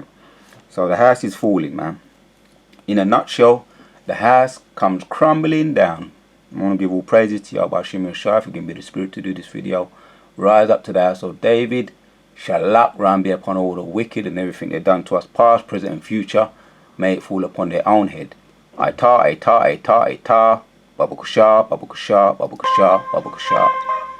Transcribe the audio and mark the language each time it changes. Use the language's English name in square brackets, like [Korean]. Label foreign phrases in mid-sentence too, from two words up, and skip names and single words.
[English] So the house is falling, man. In a nutshell, the house comes crumbling down. I want to give all praises to Yahweh Hashem Yeshua for giving me the spirit to do this video. Rise up to the house of David. Shalak ram be upon all the wicked and everything they've done to us, past, present, and future. May it fall upon their own head. Aita, aita, aita, aita. Babukusha, babukusha, babukusha, babukusha.